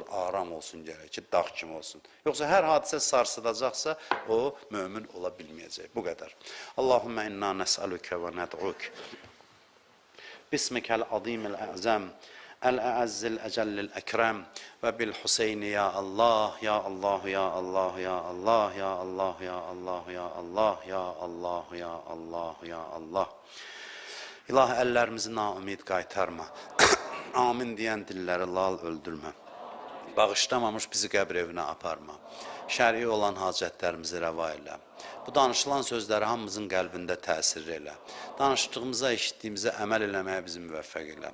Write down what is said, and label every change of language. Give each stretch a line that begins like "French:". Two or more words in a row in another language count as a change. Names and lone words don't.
Azerbaijani: Aram olsun gərək ki, dağ kimi olsun. Yoxsa hər hadisə sarsıdacaqsa, o mömin ola bilməyəcək. Bu qədər.
Arabic: اللهم إنا نسألك وندعوك. بسمك العظيم الأعظم الأعز الأجل الأكرم وبالحسين يا الله، يا الله، يا الله، يا الله، يا الله، يا الله، يا الله، يا الله، يا الله، يا الله.
Azerbaijani: İlahi, əllərimizi naümid qaytarma. Amin deyən dilləri lal öldürmə. Bağışlamamış bizi qəbr evinə aparma. Şəri olan hacətlərimizi rəva elə. Bu danışılan sözləri hamımızın qəlbində təsir elə. Danışdığımıza, eşitdiyimizə əməl eləməyə bizi müvəffəq elə.